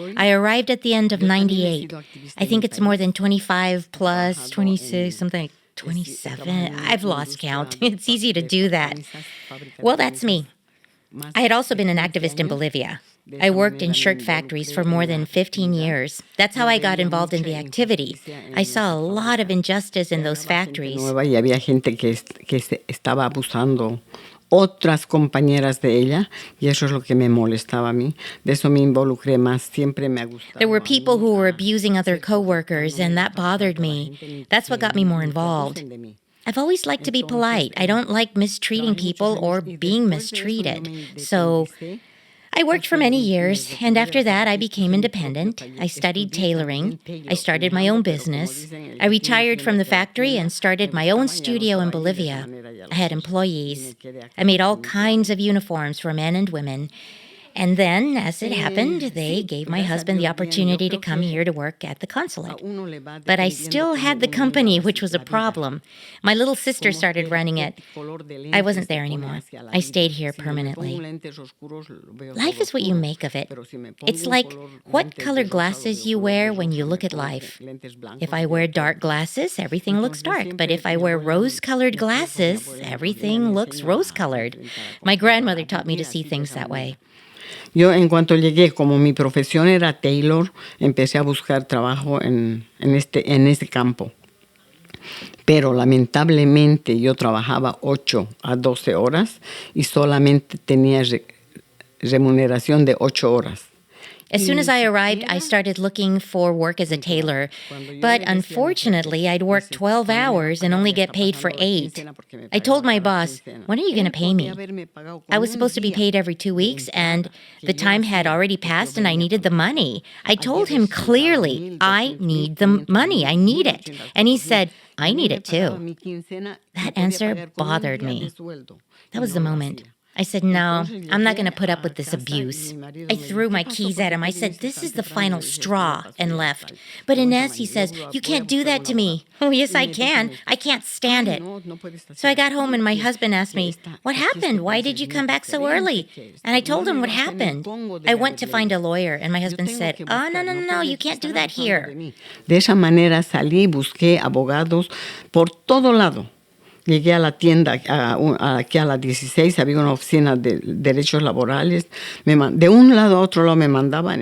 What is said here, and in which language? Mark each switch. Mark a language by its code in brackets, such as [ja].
[en] I arrived at the end of 98. I think it's more than 25 plus 26, something like 27. I've lost count. It's easy to do that. Well, that's me. I had also been an activist in Bolivia. I worked in shirt factories for more than 15 years. That's how I got involved in the activity. I saw a lot of injustice in those factories. [es] Nueva y había gente que estaba abusando otras compañeras de ella y eso es lo que me molestaba a mí. De eso me involucré más. Siempre me ha gustado. [en] There were people who were abusing other coworkers, and that bothered me. That's what got me more involved. I've always liked to be polite. I don't like mistreating people or being mistreated. So I worked for many years, and after that, I became independent. I studied tailoring. I started my own business. I retired from the factory and started my own studio in Bolivia. I had employees. I made all kinds of uniforms for men and women. And then, as it happened, they gave my husband the opportunity to come here to work at the consulate. But I still had the company, which was a problem. My little sister started running it. I wasn't there anymore. I stayed here permanently. Life is what you make of it. It's like what color glasses you wear when you look at life. If I wear dark glasses, everything looks dark. But if I wear rose-colored glasses, everything looks rose-colored. My grandmother taught me to see things that way. [es] Yo en cuanto llegué, como mi profesión era tailor, empecé a buscar trabajo en este campo. Pero lamentablemente yo trabajaba 8 a 12 horas y solamente tenía remuneración de 8 horas. [en] As soon as I arrived, I started looking for work as a tailor. But unfortunately, I'd work 12 hours and only get paid for 8. I told my boss, when are you going to pay me? I was supposed to be paid every 2 weeks, and the time had already passed and I needed the money. I told him clearly, I need the money. I need it. And he said, I need it too. That answer bothered me. That was the moment. I said, no, I'm not going to put up with this abuse. I threw my keys at him. I said, this is the final straw, and left. But Inez, he says, you can't do that to me. Oh, yes, I can. I can't stand it. So I got home and my husband asked me, what happened? Why did you come back so early? And I told him what happened. I went to find a lawyer and my husband said, oh, no, you can't do that here. [es] De esa manera salí, busqué abogados por todo lado. Llegué a la tienda, aquí a la 16, había una oficina de derechos laborales. De un lado a otro lado me mandaban.